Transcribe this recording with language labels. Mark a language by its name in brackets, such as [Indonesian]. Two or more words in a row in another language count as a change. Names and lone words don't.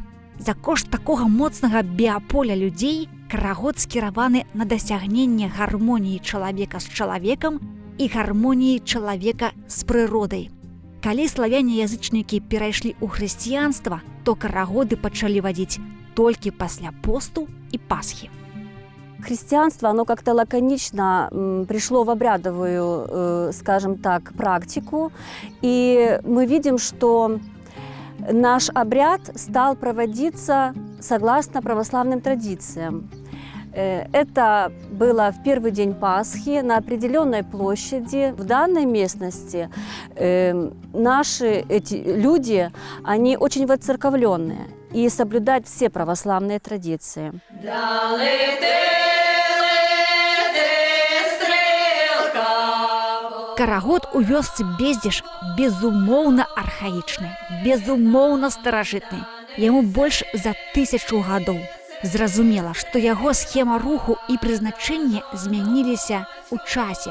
[Belarusian] За кошт такога моцнага біаполя людзей карагод скіраваны на дасягненне гармоніі чалавека з чалавекам і гармоніі чалавека з прыродай. Калі славяне-язычнікі перайшлі ў хрысціянства, то карагоды пачалі вадзіць толькі пасля посту і Пасхі. [Russian] Христианство, оно как-то лаконично пришло в обрядовую, скажем так, практику. И мы видим, что наш обряд стал проводиться согласно православным традициям. Это было в первый день Пасхи на определенной площади. В данной местности наши эти люди, они очень воцерковленные. и соблюдать все православные традиции. [Belarusian] Карагод у вёсцы Бездзіж безумоўна архаічны, безумоўна старажытны. Яму больш за 1000 гадоў. Зразумела, што яго схема руху і прызначэнне змяніліся ў часе.